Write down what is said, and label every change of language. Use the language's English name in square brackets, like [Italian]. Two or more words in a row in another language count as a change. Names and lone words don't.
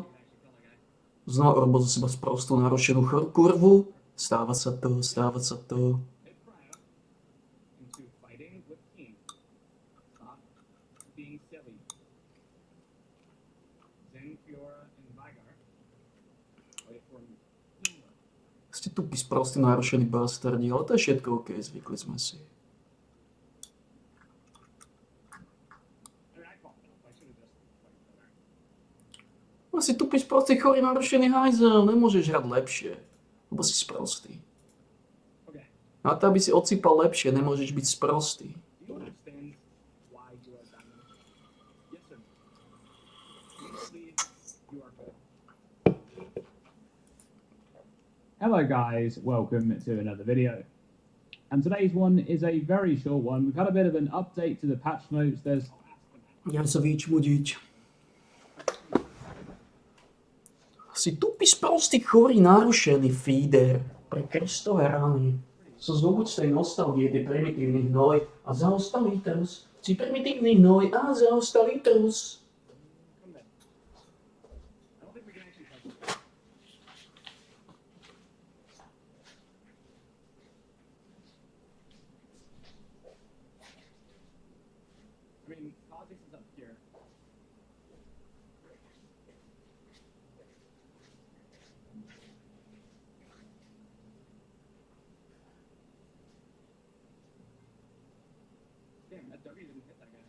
[Slovak] Znova robil zo seba sprostú narušenú kurvu. Stáva sa to, stáva sa to. [English] Hit Cryo into fighting with King. Stop being silly. Zen, Fiora, and Vygar. Wait for King. [Slovak] Ste tupý sprostý narušený bastardi, ale to je všetko OK, zvykli sme si. [English] I mean, I fucked up. I should have just fucking done that. [Slovak] No si tupý sprostý chorý narušený hajzel, nemôžeš hrať lepšie. Lebo si sprostý. Okay. Na to, aby si odsýpal lepšie, nemôžeš byť sprostý. [English] Do you understand why you are diamond? Yes or no? You believe you are good. Hello guys, welcome to another video. And today's one is a very short one. We've had a bit of an update to the patch notes. There's [Slovak] Idem sa vyčmudiť. Si tupý sprostý chorý narušený feeder pre Kristové rany. So zobud z tej nostalgie, ty primitívny hnoj a zaostalý trus. Si primitívny hnoj a zaostalý trus. [English] Come then. I don't think we can actually touch it. I mean, politics is up here. Damn, that W didn't hit that guy.